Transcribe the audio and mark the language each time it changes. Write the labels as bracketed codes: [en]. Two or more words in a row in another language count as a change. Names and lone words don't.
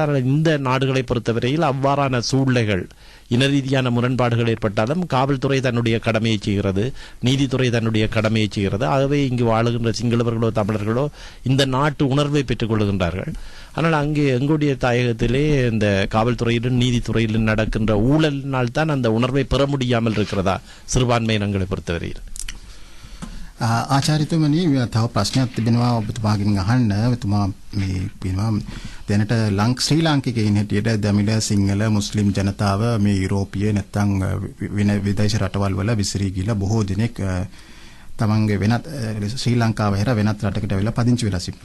[ta] ஆனால் இந்த நாடுகளை பொறுத்தவரையில் அவ்வாறான சூழ்நிலைகள், இன ரீதியான முரண்பாடுகள் ஏற்பட்டாலும் காவல்துறை தன்னுடைய கடமையை செய்கிறது, நீதித்துறை தன்னுடைய கடமையை செய்கிறது. ஆகவே இங்கு வாழுகின்ற சிங்களவர்களோ தமிழர்களோ இந்த நாட்டு உணர்வை பெற்றுக் கொள்கின்றார்கள். ஆனால் அங்கே எங்களுடைய தாயகத்திலே இந்த காவல்துறையிலும் நீதித்துறையிலும் நடக்கின்ற ஊழலினால் தான் அந்த உணர்வை பெற முடியாமல் இருக்கிறதா சிறுபான்மையினங்களை பொறுத்தவரையில்? [si] ආචාර්යතුමනි තව ප්‍රශ්නයක් තිබෙනවා ඔබතුමාගෙන් අහන්න. ඔබතුමා මේ කියනවා දැනට ශ්‍රී ලාංකිකයින් හැටියට දමිළ සිංහල මුස්ලිම් ජනතාව මේ යුරෝපීය නැත්නම් වෙන විදේශ රටවල් වල විසිරී ගිහිලා බොහෝ දෙනෙක් තමන්ගේ වෙනත් ශ්‍රී ලංකාව හැර වෙනත් රටකට වෙලා පදිංචි වෙලා සිටිනවා.